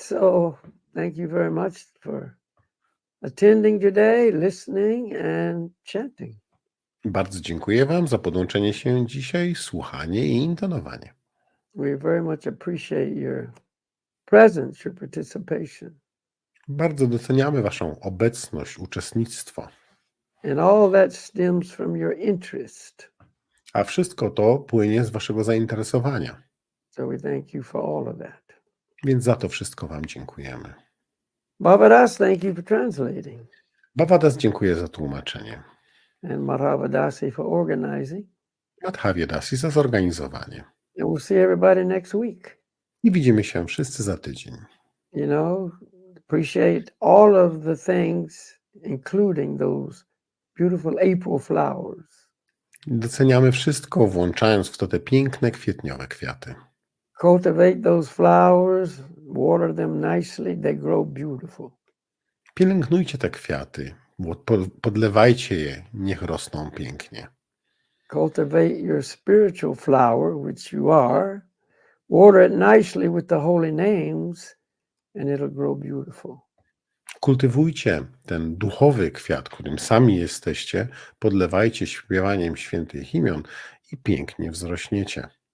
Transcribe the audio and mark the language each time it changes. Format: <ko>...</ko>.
<en>So thank you very much for attending today, listening and chanting.</en> <pl>Bardzo dziękuję Wam za podłączenie się dzisiaj, słuchanie i intonowanie.</pl> <en>We very much appreciate your presence, your participation,</en> <pl>Bardzo doceniamy Waszą obecność, uczestnictwo,</pl> <en>and all that stems from your interest.</en> <pl>a wszystko to płynie z Waszego zainteresowania,</pl> <en>So we thank you for all of that.</en> <pl>więc za to wszystko Wam dziękujemy.</pl> <en>Bhavadas, thank you for translating.</en> <pl>Bhavadas dziękuję za tłumaczenie.</pl> <en>And Madhavadasi for organizing.</en> <pl>Madhavya Dasi za zorganizowanie.</pl> <en>And we'll see everybody next week.</en> <pl>I widzimy się wszyscy za tydzień.</pl> <en>You know, appreciate all of the things, including those beautiful April flowers.</en> <pl>Doceniamy wszystko, włączając w to te piękne, kwietniowe kwiaty.</pl> <en>Cultivate those flowers, water them nicely, they grow beautiful.</en> <pl>Pielęgnujcie te kwiaty, podlewajcie je, niech rosną pięknie.</pl> <en>Cultivate your spiritual flower, which you are, water it nicely with the holy names, and it'll grow beautiful.</en> <pl>Kultywujcie ten duchowy kwiat, którym sami jesteście, podlewajcie śpiewaniem świętych imion i pięknie wzrośniecie.</pl>